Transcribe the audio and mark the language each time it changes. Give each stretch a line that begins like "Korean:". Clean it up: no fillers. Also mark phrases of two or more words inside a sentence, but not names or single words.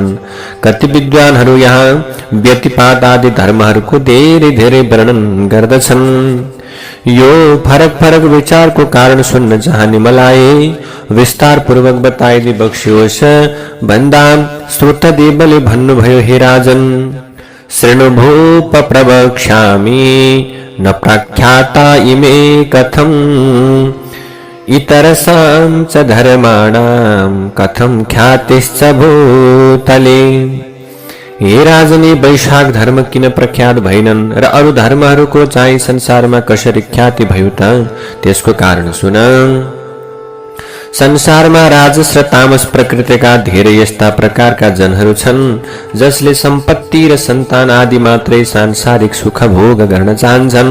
Nepali: कति विद्वानहरू यहाँ व्यतिपात आदि धर्महरूको धेरै वर्णन गर्दछन्। यो फरक विचार को कारण सुन्न चाहने मलाई विस्तार पूर्वक बताइदि बक्सियोस् भन्दा श्रुतदेवले भन्नुभयो,
Sanskrit: हे राजन शृणु भूप प्रवक्ष्यामि न प्रख्याता इमे कथम् इतरसां च धर्माणां कथं ख्यातिश्च भूतले।
Nepali: हे राजनी, वैशाख धर्म किन प्रख्यात भएनन् र अरु धर्महरूको चाहिँ संसारमा कसरी ख्याति भयो त त्यसको कारण सुन। संसारमा राजस र तामस प्रकृतिका धेरै यस्ता प्रकारका जनहरू छन् जसले सम्पत्ति र सन्तान आदि मात्रै सांसारिक सुख भोग गर्न चाहन्छन्।